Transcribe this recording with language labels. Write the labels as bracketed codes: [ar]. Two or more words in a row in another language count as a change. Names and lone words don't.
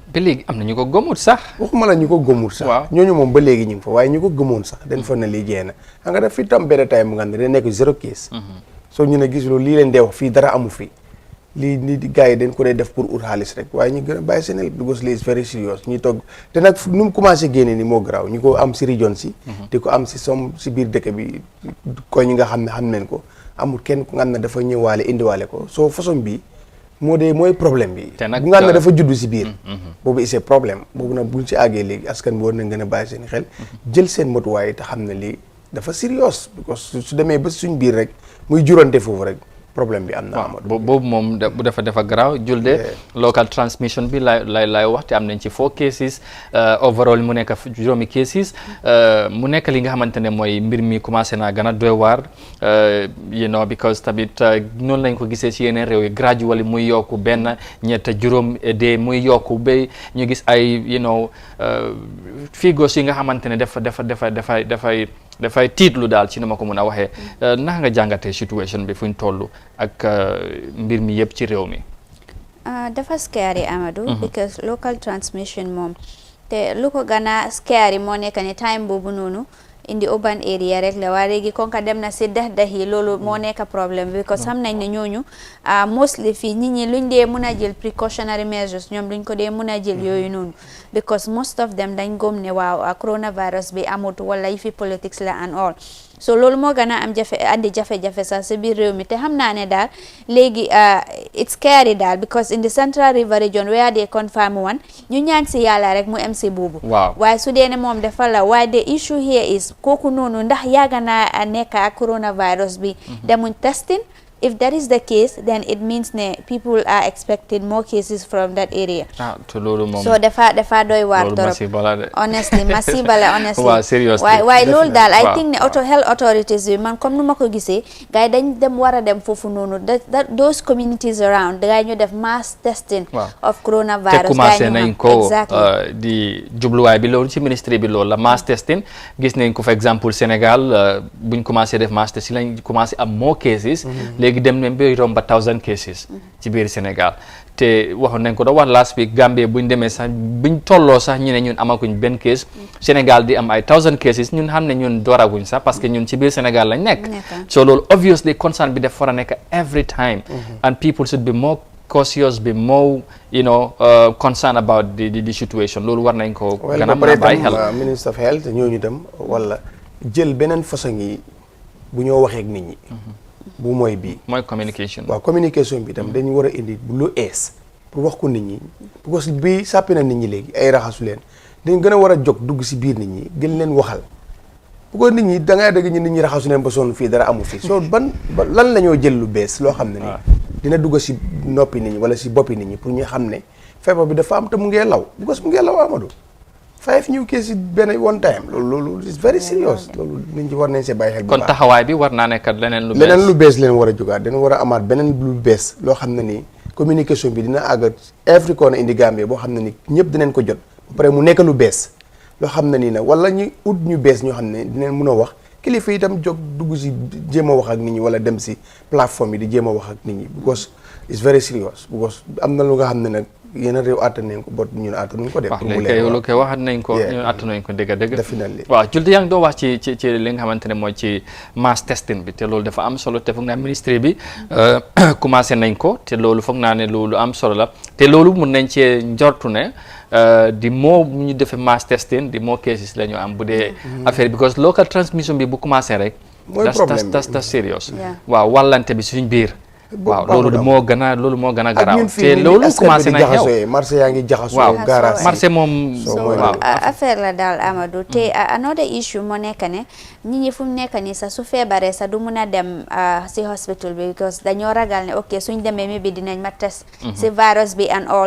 [wo] ba léegi am na ñu ko gëmut sax. waxuma la ñu ko gëmut sax. waaw ñooñu moom ba léegi ñu ngi fa waaye ñu ko gëmoon sax dañ foog ne lii jee na xam nga daf fi tam benn time bu nga xam ne day nekk 0 case. soo ñu ne gis loolu lii leen dee wax fii dara amu fi. lii nii gars yi dañ ko dee def pour ut xaalis rek waaye ñu gën a bàyyi seen because lii [en] is very serious [wo] ñuy togg te nag nu mu commencé génne ni moo garaaw ñu ko am si région si di ko am si biir dëkk bi ko ñi nga xam ne xam nañ ko amul kenn ku nga xam ne dafa ñëwaale indiwaale ko soo façon bi mooy problème bi bu nga xam ne dafa juddu si biir boobu [fr] c'est problème [wo] boobu nag buñ si àggee léegi askan bi war nañ gën a bàyyi seen xel jël seen motuwaay te xam ne lii dafa serious because su demee ba suñ biir rek muy jurante foofu rek problème bi am na Amadou boobu moom bu dafa garaaw julde [en] local transmission [wo] bi lay wax te am nañ ci 4 [en] cases overall [wo] mu nekk juróomi cases mu nekk li nga xamante ne mooy mbir mi commencé naa gën a doy waar because tamit noonu lañ ko gisee ci yeneen réew yi gradually muy yokku benn ñett juróom de muy yokku ba ñu gis ay figures yi nga xamante ne dafay tiitlu daal ci ni ma ko mën a waxee naka nga jàngatee situation bi fu ñu toll ak mbir mi yëpp ci réew mi. dafa scary Amadou. because [en] local transmission [wo] moom te lu ko gën a scary moo nekk ne time boobu noonu indi [en] urban area [wo] rek la waaye léegi kon ka dem na si dex yi loolu moo nekk problème bi because xam nañ ne ñooñu mostly fii nit ñi luñ dee mun a jël precautionary measures ñoom luñ ko dee mun a jël yooyu noonu because most of them dañ gëm ne waaw coronavirus bi amut wala yi fi politics la and all so loolu moo gën a am andi jafe-jafe sax si biir réew mi te xam naa ne daal léegi [en] it's scary [wo] daal [en] because in the Central River region where they confirm one [wo] ñu ñaan si yàlla rek mu em si boobu waaye su dee ne moom dafa la waaye [en] the issue here is [wo] kooku noonu ndax yàgg naa nekk ak coronavirus bi demuñ [en] testing if that is the case then it means [wo] ne [en] people are expecting more cases from that area [wo] so dafa doy waar torop honestly masiba la honestly waaye loolu daal [en] I think [wo] ne [en] health authorities [wo] bi man comme nu ma ko gisee gars yi dañ dem war a dem foofu noonu [en] those communities around [wo] gars yi ñu def [en] mass testing of coronavirus [wo] te commencé nañ ko di jubluwaay bi loolu ci ministry bi loolu la [en] mass testing [wo] gis nañ ko for exemple Sénégal buñ commencé def [en] mass testing [wo] lañ commencé am [en] more cases [wo] léegi dem nañ ba romba 1000 cases ci biir Sénégal te waxoon nañ ko da wax [en] last week [wo] Gambie buñ demee sax buñ tolloo sax ñu ne ñun amaguñ benn case Sénégal di am ay 1000 cases ñun xam ne ñun dooraguñ sax [fr] parce que [wo] ñun ci biir Sénégal lañ nekk so loolu obviously concern bi def war a nekk [en] every time and people should be more cautious be more concerned about the situation [wo] loolu war nañ ko gën a mën a bàyyi xel [en] Minister of Health [wo] ñooñu dem wala jël beneen façon yi bu ñoo waxee ak nit ñi bu mooy bii mooy communication waaw communication bi tam dañu war a indi lu ees pour wax ko nit ñi [fr] parce que [wo] bii sàppi na nit ñi léegi ay raxasu leen dañ gën a war a jóg dugg si biir nit ñi gën leen waxal bu ko nit ñi da ngay dégg nit ñi raxasu leen ba sonn fii dara amu fii soo lan la ñoo jël lu bees loo xam ne nii dina dugg si noppi nit ñi wala si boppi nit ñi pour ñu xam ne feebar bi dafa am te mu ngee law because mu ngee law Amadou 5 [en] new cases [wo] benn [en] one time [wo] loolu [en] is very serious [wo] loolu nit ñi war nañ see bàyyi xel bu baax kon taxawaay bi war naa nekk leneen lu bees leen war a jógaat dina war a amaat beneen lu bees loo xam ne nii communication bi dina àgg [en] every corner [wo] indi Gambie boo xam ne ni ñëpp dinañ ko jot ba pare mu nekk lu bees loo xam ne nii nag wala ñu ut ñu bees ñoo xam ne dinañ mun a wax kilifa itam jóg dugg si jéem a wax ak nit ñi wala dem si plateforme yi di jéem a wax ak nit ñi [en] because it's very serious because [wo] am na lu nga xam ne nag yeneen réew àttan nañ ko bot ñun àttanuñ ko def waaw léegi lu koy waxat nañ ko ñun àttanuñ ko dëgg definitely waaw juldi yaa ngi doo wax ci li nga xamante ne mooy ci [en] mass testing [wo] bi te loolu dafa am solo te foog naa ministre bi commencé nañ ko te loolu foog naa ne loolu am solo la te loolu mun nañ cee njortu ne di moo bu ñu defee mass testing di moo cases la ñu am bu dee affaire because [en] local transmission [wo] bi bu commencé rek mooy problème [en] that's serious [wo] waaw wàllante bi suñ biir waaw loolu moo gën a garaaw te loolu commencé na xew marché yaa ngi jaxasoo garage marché moom so affaire la daal Amadou te [en] another issue [wo] moo nekk ne nit ñi fu mu nekk nii sax su feebaree sax du mun a dem si hospital bi because dañoo ragal ne ok suñ demee mi bi dinañ ma test si virus bi [en] and all.